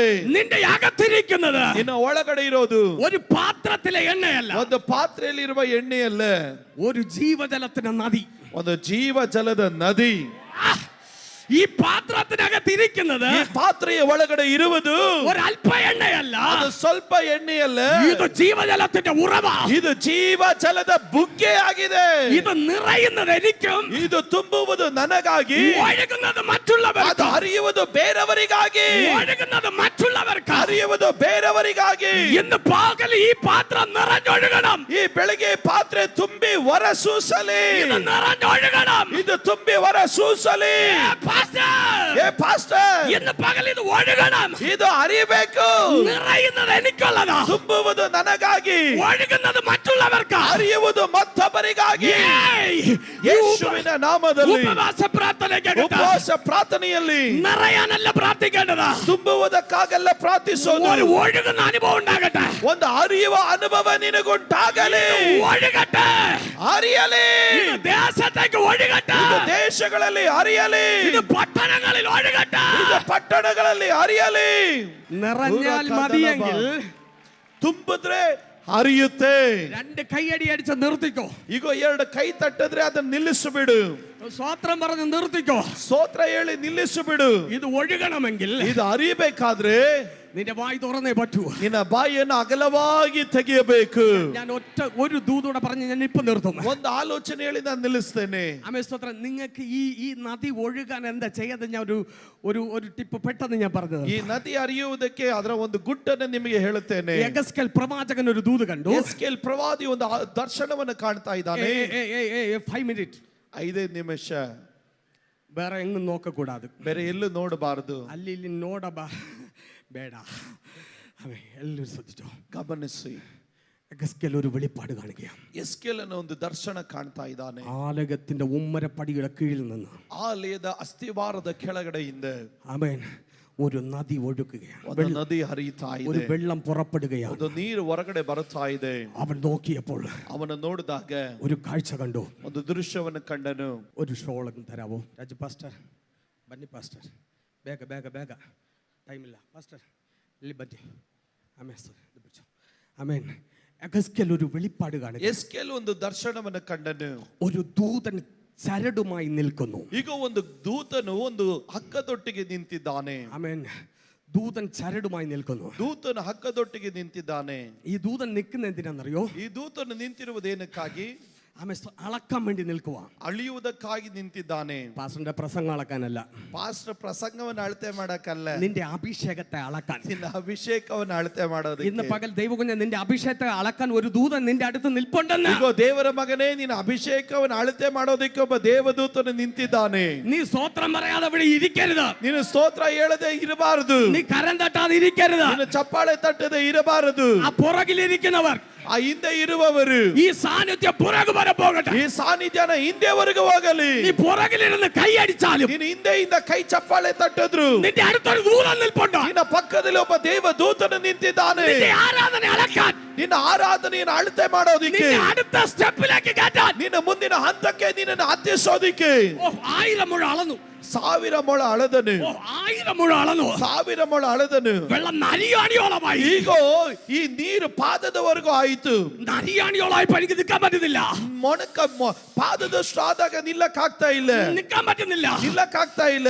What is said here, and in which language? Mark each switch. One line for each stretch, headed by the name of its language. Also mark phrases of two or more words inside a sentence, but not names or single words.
Malayalam: നിന്റെ അകത്തിരിക്കുന്നത്
Kannada: ನಿನ್ನ ಒಳಗಡೆ ಇರೋದು
Malayalam: ഒരു പാത്രത്തിലെ എണ്ണയല്ല,
Kannada: ಒಂದು ಪಾತ್ರೆಯಲ್ಲಿ ಇರುವ ಎಣ್ಣೆಯಲ್ಲ,
Malayalam: ഒരു ജീവജലത്തിന്റെ നദി,
Kannada: ಒಂದು ಜೀವ ಜಲದ ನದಿ.
Malayalam: ഈ പാത്രത്തിനകത്തിരിക്കുന്നത്,
Kannada: ಈ ಪಾತ್ರೆಯ ಒಳಗಡೆ ಇರುವುದು
Malayalam: ഒരല്പ എണ്ണയല്ല,
Kannada: ಅದು ಸ್ವಲ್ಪ ಎಣ್ಣೆಯಲ್ಲ,
Malayalam: ഇത് ജീവജലത്തിന്റെ ഉറവ,
Kannada: ಇದು ಜೀವ ಜಲದ ಬುಗ್ಗೆ ಆಗಿದೆ.
Malayalam: ഇത് നിറയുന്നത് എനിക്കും,
Kannada: ಇದು ತುಂಬುವುದು ನನಗಾಗಿ,
Malayalam: ഒഴുകുന്നത് മറ്റുള്ളവർക്ക്,
Kannada: ಅದು ಹರಿಯುವುದು ಬೇರೆಯವರಿಗಾಗಿ,
Malayalam: ഒഴുകുന്നത് മറ്റുള്ളവർക്ക്,
Kannada: ಹರಿಯುವುದು ಬೇರೆಯವರಿಗಾಗಿ.
Malayalam: ഇന്ന് പകൽ ഈ പാത്രം നിറഞ്ഞൊഴുകണം.
Kannada: ಈ ಬೆಳಗ್ಗೆ ಪಾತ್ರೆ ತುಂಬಿ ಹೊರಸೂಸಲಿ,
Malayalam: ഇത് നിറഞ്ഞൊഴുകണം.
Kannada: ಇದು ತುಂಬಿ ಹೊರಸೂಸಲಿ.
Malayalam: ഇന്ന് പകൽ ഇത് ഒഴുകണം.
Kannada: ಇದು ಹರಿಬೇಕು.
Malayalam: നിറയുന്നത് എനിക്കുള്ളതാ,
Kannada: ತುಂಬುವುದು ನನಗಾಗಿ,
Malayalam: ഒഴുകുന്നത് മറ്റുള്ളവർക്ക്,
Kannada: ಹರಿಯುವುದು ಮತ್ತೊಬ್ಬರಿಗಾಗಿ. ಯೇಸುವಿನ ನಾಮದಲ್ಲಿ
Malayalam: ഉപവാസ
Kannada: ಉಪವಾಸ ಪ್ರಾರ್ಥನೆಯಲ್ಲಿ
Malayalam: നിറയാനല്ല പ്രാർത്ഥിക്കേണ്ടത്,
Kannada: ತುಂಬುವುದಕ್ಕಾಗಲ್ಲ ಪ್ರಾರ್ಥಿಸೋದು.
Malayalam: ഒരു ഒഴുകുന്ന അനുഭവം ഉണ്ടാകട്ടെ,
Kannada: ಒಂದು ಹರಿಯುವ ಅನುಭವ ನಿನಗುಂಟಾಗಲಿ.
Malayalam: ഒഴുകട്ടെ,
Kannada: ಹರಿಯಲಿ.
Malayalam: ദേശത്തേക്ക് ഒഴുകട്ടെ,
Kannada: ದೇಶಗಳಲ್ಲಿ ಹರಿಯಲಿ.
Malayalam: ഇത് പട്ടണങ്ങളിൽ ഒഴുകട്ടെ,
Kannada: ಪಟ್ಟಣಗಳಲ್ಲಿ ಹರಿಯಲಿ.
Malayalam: നിറഞ്ഞാൽ മതിയെങ്കിൽ,
Kannada: ತುಂಬಿದ್ರೆ ಹರಿಯುತ್ತೆ.
Malayalam: രണ്ട് കൈയടി അടിച്ച് നിർത്തിക്കോ.
Kannada: ಈಗ ಎರಡು ಕೈ ತಟ್ಟಿದ್ರೆ ಅದನ್ನ ನಿಲ್ಲಿಸಿಬಿಡು.
Malayalam: സ്വോത്രം പറഞ്ഞ് നിർത്തിക്കോ.
Kannada: ಸ್ತೋತ್ರ ಹೇಳಿ ನಿಲ್ಲಿಸಿಬಿಡು.
Malayalam: ഇത് ഒഴുകണമെങ്കിൽ,
Kannada: ಇದು ಹರಿಯಬೇಕಾದ್ರೆ
Malayalam: നിന്റെ വായി തുറന്നേ പറ്റൂ.
Kannada: ನಿನ್ನ ಬಾಯಿಯನ್ನು ಅಗಲವಾಗಿ ತೆಗೆಯಬೇಕು.
Malayalam: ഞാൻ ഒരു ദൂതോടെ പറഞ്ഞ് ഞാൻ ഇപ്പൊ നിർത്തും.
Kannada: ಒಂದು ಆಲೋಚನೆ ಹೇಳಿ ನಾನು ನಿಲ್ಲಿಸ್ತೇನೆ.
Malayalam: ആമേൻ സ്തോത്രം. നിങ്ങൾക്ക് ഈ നദി ഒഴുകാൻ എന്താ ചെയ്യാതെ ഞാൻ ഒരു ടിപ്പ് പെട്ടെന്ന് ഞാൻ പറഞ്ഞത്.
Kannada: ಈ ನದಿ ಹರಿಯುವುದಕ್ಕೆ ಅದರ ಒಂದು ಗುಟ್ಟನ್ನು ನಿಮಗೆ ಹೇಳುತ್ತೇನೆ.
Malayalam: യെഹെസ്കേൽ പ്രവാചകൻ ഒരു ദൂത് കണ്ടു.
Kannada: ಯೆಹೆಸ್ಕೇಲ್ ಪ್ರವಾದಿ ಒಂದು ದರ್ಶನವನ್ನು ಕಾಣ್ತಾ ಇದ್ದಾನೆ.
Malayalam: 5 minutes
Kannada: 5 ನಿಮಿಷ ಬೇರೆ ಹೆಂಗ್ ನೋಡಕೂಡದು. ಬೇರೆ ಎಲ್ಲೂ ನೋಡಬಾರದು. ಅಲ್ಲಿ ಇಲ್ಲಿ ಬೇಡ. ಎಲ್ಲರೂ ശ്രദ്ധിച്ചോ, ಗಮನಿಸಿ.
Malayalam: യെഹെസ്കേൽ ഒരു വെളിപ്പാട് കാണുകയാണ്.
Kannada: ಯೆಹೆಸ್ಕೇಲನ ಒಂದು ದರ್ಶನ ಕಾಣ್ತಾ ಇದ್ದಾನೆ.
Malayalam: ആലയത്തിന്റെ ഉമ്മരപ്പടിയുടെ കീഴിൽ നിന്ന്,
Kannada: ಆಲಯದ ಅಸ್ತಿವಾರದ ಕೆಳಗಡೆಯಿಂದ
Malayalam: ആമേൻ, ഒരു നദി ഒഴുകുകയാണ്.
Kannada: ಒಂದು ನದಿ ಹರಿಯುತ್ತಾ ಇದೆ.
Malayalam: ഒരു വെള്ളം പുറപ്പെടുകയാണ്.
Kannada: ಒಂದು ನೀರು ಹೊರಗಡೆ ಬರುತ್ತಾ ಇದೆ.
Malayalam: അവൻ നോക്കിയപ്പോൾ
Kannada: ಅವನ ನೋಡಿದಾಗ
Malayalam: ഒരു കാഴ്ച കണ്ടു.
Kannada: ಒಂದು ದೃಶ್ಯವನ್ನು ಕಂಡನು.
Malayalam: ഒരു ഷോളകം തരാവോ രാജു പാസ്റ്റർ? ബന്നി പാസ്റ്റർ, ಬೇಗ ടൈമില്ല പാസ്റ്റർ.
Kannada: ಇಲ್ಲಿ ಬನ್ನಿ.
Malayalam: ആമേൻ. യെഹെസ്കേൽ ഒരു വെളിപ്പാട് കാണുക.
Kannada: ಯೆಹೆಸ್ಕೇಲ್ ಒಂದು ದರ್ಶನವನ್ನು ಕಂಡನು.
Malayalam: ഒരു ദൂതൻ ചരടുമായി നിൽക്കുന്നു.
Kannada: ಈಗ ಒಂದು ದೂತನು ಒಂದು ಹಗ್ಗದೊಟ್ಟಿಗೆ ನಿಂತಿದ್ದಾನೆ.
Malayalam: ആമേൻ. ദൂതൻ ചരടുമായി നിൽക്കുന്നു.
Kannada: ದೂತನು ಹಗ್ಗದೊಟ್ಟಿಗೆ ನಿಂತಿದ್ದಾನೆ.
Malayalam: ഈ ദൂതൻ നിൽക്കുന്ന എന്തിനാണെന്നറിയോ?
Kannada: ಈ ದೂತನು ನಿಂತಿರುವುದೇನಕ್ಕಾಗಿ?
Malayalam: ആമേൻ. അളക്കാൻ വേണ്ടി നിൽക്കുക.
Kannada: ಅಳಿಯುವುದಕ್ಕಾಗಿ ನಿಂತಿದ್ದಾನೆ.
Malayalam: പാസ്റ്ററിന്റെ പ്രസംഗം അളക്കാനല്ല.
Kannada: ಪಾಸ್ಟರ್ ಪ್ರಸಂಗವನ್ನು ಅಳತೆ ಮಾಡಕ್ಕಲ್ಲ,
Malayalam: നിന്റെ അഭിഷേകത്തെ അളക്കാൻ.
Kannada: ನಿನ್ನ ಅಭಿಷೇಕವನ್ನು ಅಳತೆ ಮಾಡೋದು.
Malayalam: ഇന്ന് പകൽ ദൈവകുഞ്ഞ നിന്റെ അഭിഷേകത്തെ അളക്കാൻ ഒരു ദൂതൻ നിന്റെ അടുത്ത് നിൽപ്പുണ്ടെന്ന്.
Kannada: ಈಗ ದೇವರ ಮಗನೇ, ನಿನ್ನ ಅಭಿಷೇಕವನ್ನು ಅಳತೆ ಮಾಡೋದಕ್ಕೆ ಒಬ್ಬ ದೇವದೂತನು ನಿಂತಿದ್ದಾನೆ.
Malayalam: നീ സ്തോത്രം പറയാതെ ഇവിടെ ഇരിക്കരുത്.
Kannada: ನೀನು ಸ್ತೋತ್ರ ಹೇಳದೆ ಇರಬಾರದು.
Malayalam: നീ കരം തട്ടാതെ ഇരിക്കരുത്.
Kannada: ನೀನು ಚಪ್ಪಾಳೆ ತಟ್ಟದೆ ಇರಬಾರದು.
Malayalam: ആ പുറകിലിരിക്കുന്നവർ,
Kannada: ಆ ಹಿಂದೆ ಇರುವವರು,
Malayalam: ഈ സാന്നിധ്യം പുറകു വരെ പോകട്ടെ.
Kannada: ಈ ಸಾನ್ನಿಧ್ಯನ ಹಿಂದೆವರೆಗೂ ಹೋಗಲಿ.
Malayalam: നീ പുറകിലിരുന്ന് കൈയടിച്ചാലും,
Kannada: ನೀನು ಹಿಂದೆಯಿಂದ ಕೈ ಚಪ್ಪಾಳೆ ತಟ್ಟಿದ್ರು,
Malayalam: നിന്റെ അടുത്തൊരു ദൂതൻ നിൽപ്പുണ്ട്.
Kannada: ನಿನ್ನ ಪಕ್ಕದಲ್ಲಿ ಒಬ್ಬ ದೇವದೂತನು ನಿಂತಿದ್ದಾನೆ.
Malayalam: നിന്റെ ആരാധന അളക്കാൻ,
Kannada: ನಿನ್ನ ಆರಾಧನೆಯನ್ನು ಅಳತೆ ಮಾಡೋದಿಕ್ಕೆ,
Malayalam: നിന്റെ അടുത്ത സ്റ്റെപ്പിലേക്ക് കയറ്റാൻ,
Kannada: ನಿನ್ನ ಮುಂದಿನ ಹಂತಕ್ಕೆ ನಿನ್ನನ್ನು ಹತ್ತಿಸೋದಿಕ್ಕೆ
Malayalam: 1000 മുഴ അളന്നു.
Kannada: 1000 ಮೊಳ ಅಳದನು.
Malayalam: 1000 മുഴ ಅಳന്നു.
Kannada: 1000 ಮೊಳ ಅಳದನು.
Malayalam: വെള്ളം നരിയാണിയോളമായി.
Kannada: ಈಗ ಈ ನೀರು ಪಾದದವರೆಗೂ ಆಯಿತು.
Malayalam: നരിയാണിയോളായി എനിക്ക് നിൽക്കാൻ പറ്റുന്നില്ല.
Kannada: ಪಾದದಷ್ಟು ಆದಾಗ ನಿಲ್ಲಕ್ಕಾಗ್ತಾ ಇಲ್ಲ.
Malayalam: നിൽക്കാൻ പറ്റുന്നില്ല.
Kannada: ನಿಲ್ಲಕ್ಕಾಗ್ತಾ ಇಲ್ಲ.